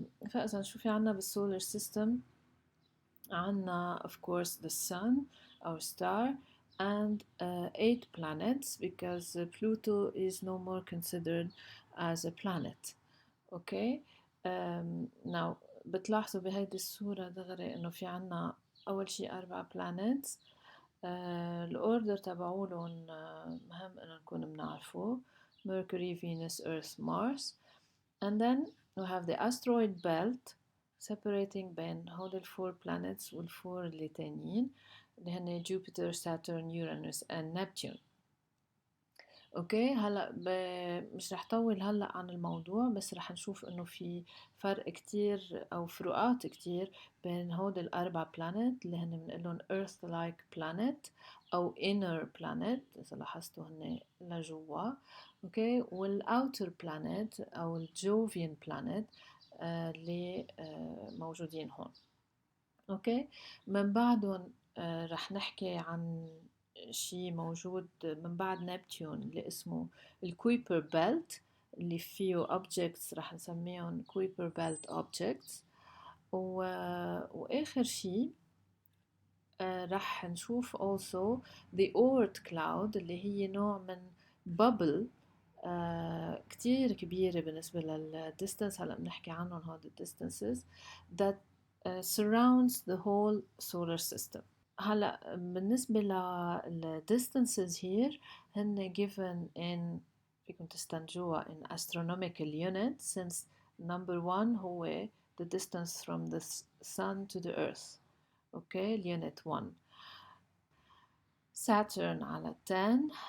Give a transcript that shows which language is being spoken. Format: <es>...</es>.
<ar>فإذا شو في عنا بالسولار سيستم؟ عنا</ar> <en>of course the sun, our star, and 8 planets because Pluto is no more considered as a planet.</en> <ar>اوكي. now بتلاحظوا بهيدي الصورة دغري انه في عنا اول شي 4 planets. الاوردر تبعولن مهم انه نكون بنعرفه: Mercury, Venus, Earth, Mars.</ar> <en>And then we have the asteroid belt separating</en> <ar>بين هول الفور planets والفور اللي تانيين اللي هن</ar> <en>Jupiter, Saturn, Uranus and Neptune.</en> <ar>اوكي. هلا مش رح طول هلا عن الموضوع، بس رح نشوف انه في فرق كتير او فروقات كتير بين هود الاربع بلانت اللي هن بنقلهم earth like planet او inner planet اذا لاحظتوا هن لجوا. اوكي. والاوتر بلانت او الجوفيان بلانت اللي موجودين هون. اوكي. من بعدهم رح نحكي عن شي موجود من بعد نبتون اللي اسمه الكويبر بيلت، اللي فيه objects رح نسميهم كويبر بيلت objects. وآخر شي رح نشوف</ar> <en>also the Oort cloud</en> <ar>اللي هي نوع من bubble كتير كبيرة بالنسبة للديستانس. هلأ بنحكي عنهم هود</ar> <en>distances that surrounds the whole solar system. هلأ بالنسبة لل distances here هن given in</en> <ar>فيكم تستنتجوها</ar> <en>in astronomical units since number one هو the distance from the sun to the earth.</en> <ar>اوكي. اليونت 1 Saturn على 10.</ar>